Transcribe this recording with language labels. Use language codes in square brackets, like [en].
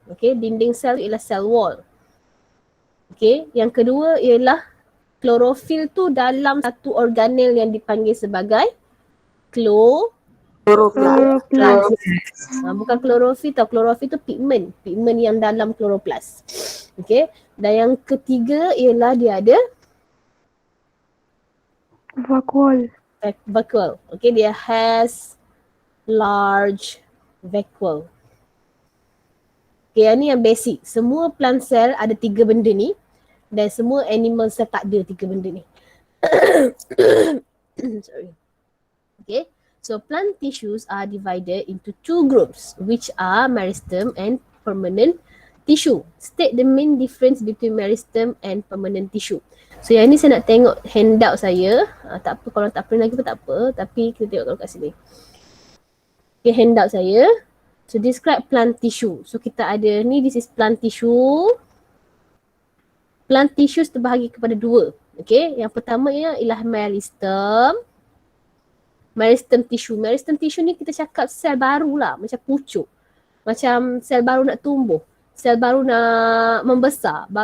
[ms] Okay, dinding sel ialah cell wall. Okay, yang kedua ialah klorofil tu dalam satu organel yang dipanggil sebagai [en] Chloroplast. [ms] bukan klorofil tau, klorofil tu pigment yang dalam kloroplast. Okay, dan yang ketiga ialah dia ada [en] Vacuole. vacuole. [ms] Okay, dia [en] has large vacuole. [ms] Okay, yang ni yang basic. Semua plant cell ada 3 benda ni dan semua animal cell tak ada 3 benda ni. [en] Sorry. Okay, so plant tissues are divided into 2 groups which are meristem and permanent tissue. State the main difference between meristem and permanent tissue. [ms] So yang ni saya nak tengok handout saya. Tak apa, kalau tak print lagi pun tak apa, tapi kita tengok kalau kat sini. Okay, handout saya. So describe plant tissue. So kita ada ni, [en] this is plant tissue. [ms] Plant tissues terbahagi kepada 2. Okay, yang pertama ialah meristem. Meristem tissue. Meristem tissue ni kita cakap sel baru lah, macam pucuk. Macam sel baru nak tumbuh. Sel baru nak membesar.